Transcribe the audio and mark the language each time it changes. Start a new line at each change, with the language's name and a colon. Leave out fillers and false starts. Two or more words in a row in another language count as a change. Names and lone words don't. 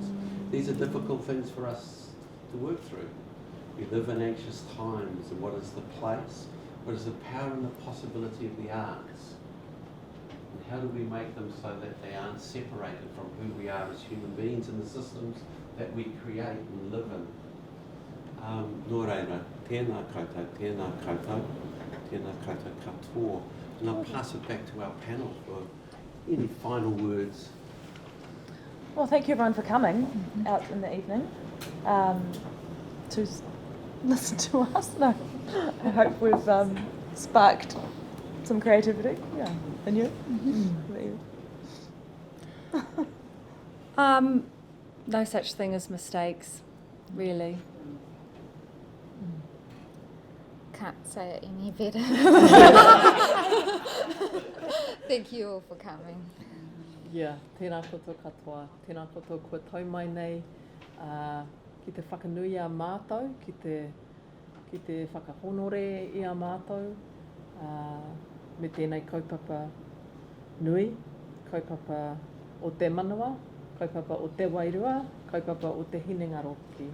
English: These are difficult things for us to work through. We live in anxious times, and what is the place? What is the power and the possibility of the arts? And how do we make them so that they aren't separated from who we are as human beings and the systems that we create and live in?
Māori: Nō reira, tēnā koutou, tēnā koutou, tēnā koutou katoa.
English: And I'll pass it back to our panel for any final words. Well, thank you everyone for coming out in the evening to listen to us. No, I hope we've sparked some creativity. Yeah, and you? No such thing as mistakes, really. Can't say it any better. Thank you all for coming. Yeah,
Māori: tēnā koutou katoa, tēnā koutou kua tau mai nei ki te whakanui a mātou, ki te whakahonore i a mātou, me tēnei kaupapa nui, kaupapa o te manawa, kaupapa o te wairua, kaupapa o te hinenga roki.